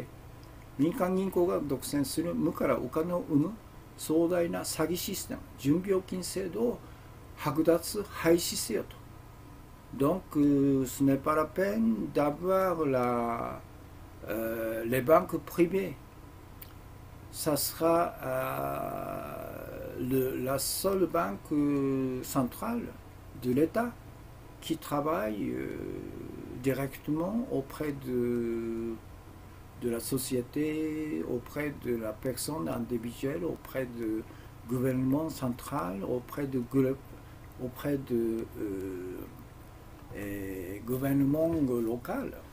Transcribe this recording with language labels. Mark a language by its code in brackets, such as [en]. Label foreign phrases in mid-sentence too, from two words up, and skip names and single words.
[ja] 民間銀行が独占する無からお金を生む壮大な詐欺システム、準備預金制度を剥奪廃止せよと。 [fr] Donc, ce n'est pas la peine d'avoir les banques privées. Ça sera la seule banque centrale de l'État qui travaille directement auprès de la société, auprès de la personne individuelle, auprès du gouvernement central, auprès de gouvernement local.